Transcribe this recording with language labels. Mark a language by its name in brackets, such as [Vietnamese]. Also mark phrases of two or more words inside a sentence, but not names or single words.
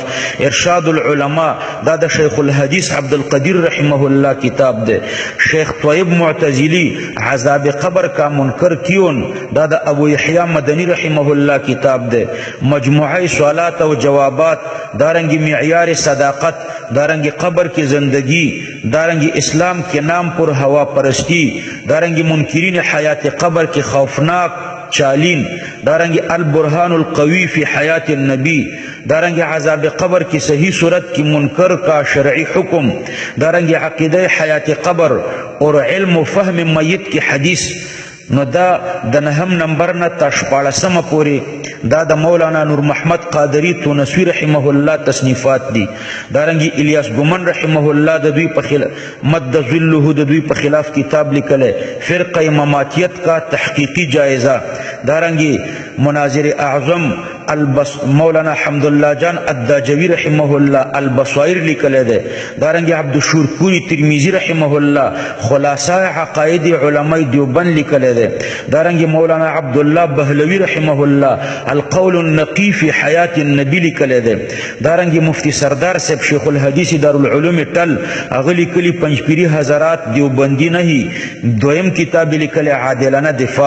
[Pashto] ارشاد العلماء دا د شیخ الحدیث عبد القدیر رحمه الله کتاب ده. شیخ طیب معتزلی عذاب قبر کا منکر کیون دا د ابو یحیی مدنی رحمه الله کتاب ده. مجموعه سوالات او جوابات، دارنگی معیار صداقت، دارنگی قبر کی زندگی، دارنگی اسلام کے نام پر ہوا پرستی، دارنگی منکرین حیات قبر کی خوفناک چالین، دارنگی البرهان القوی فی حیات النبی، دارنگی عذاب قبر کی صحیح صورت کی منکر کا شرعی حکم، دارنگی عقیدہ حیات قبر اور علم و فهم میت کی حدیث. نو دا د 9 نمبر نه تر 14 پورې دا د مولانا نور محمد قادری تونسوی رحمه الله تصنیفات دي. دارنګي الیاس ګومن رحمه الله د دوی په خلاف مد ظله د دوی په خلاف کتاب لیکل فرقه مماتیت کا تحقیقی جائزہ. دارنګي مناظر اعظم مولانا حمدالله جان الداجوی رحمه الله البصائر لیکل دی، دارنګ عبدالشکور پوری ترمذی رحمه الله خلاصه عقاید علماء دیوبند لیکل دی، دارنګ مولانا عبدالله بهلوی رحمه الله القول النقی فی حیات النبی لیکل دی، دارنګ مفتی سردار صاحب شیخ الحدیث دارالعلوم ټل هغه لیکلي پنجپیری حضرات دیوبندی نه دویم کتاب لیکل عادلانه دفاع.